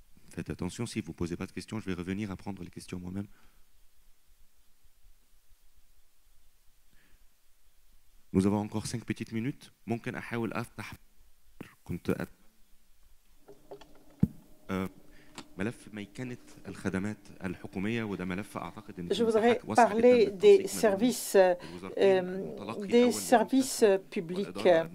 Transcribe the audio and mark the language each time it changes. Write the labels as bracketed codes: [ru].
[fr] Faites attention, si vous ne posez pas de questions, je vais revenir à prendre les questions moi-même. Nous avons encore 5 petites minutes. [ar] ممكن أحاول أفتح كنت ملف ميكنة الخدمات الحكومية وده ملف أعتقد إن [fr] Je voudrais parler des services publics.